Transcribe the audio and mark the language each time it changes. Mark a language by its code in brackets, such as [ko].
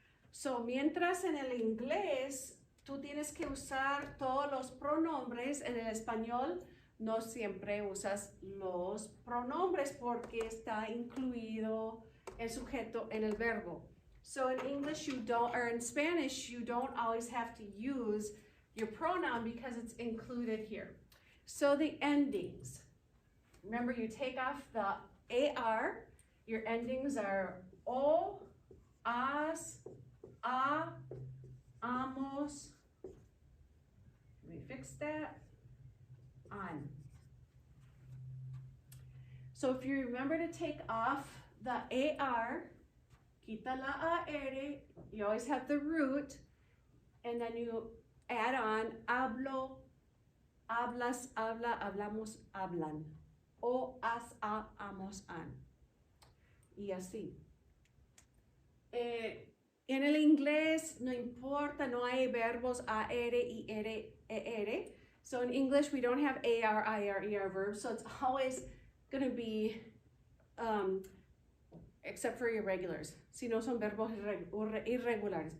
[es] So, mientras en el inglés tú tienes que usar todos los pronombres, en el español no siempre usas los pronombres porque está incluido el sujeto en el verbo. [en] So in English you don't, or in Spanish, you don't always have to use your pronoun because it's included here. So the endings, remember you take off the AR, your endings are O, as, a, amos, let me fix that, an. So if you remember to take off the AR, [es] quita la AR, [en] you always have the root, and then you add on hablo, hablas, habla, hablamos, hablan. [es] O, as, a, amos, an. Y así. En el inglés no importa, no hay verbos AR, IR, ER. [en] So in English we don't have AR, IR, ER verbs, so it's always going to be, except for irregulars, [es] si no son verbos irregulares.